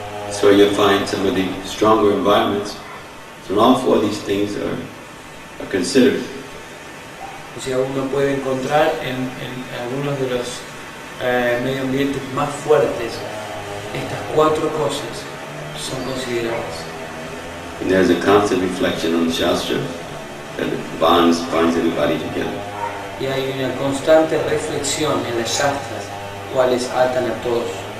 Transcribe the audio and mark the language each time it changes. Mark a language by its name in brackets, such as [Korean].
[English] So you'll find some of the stronger environments, so all four of these things are considered. [Spanish] O sea, uno puede encontrar en algunos de los medio ambientes más fuertes, estas cuatro cosas son consideradas. [English] And there's a constant reflection on the Shastra that binds everybody together. [Spanish] Y hay una constante reflexión en las shastras, cuales atan a todos.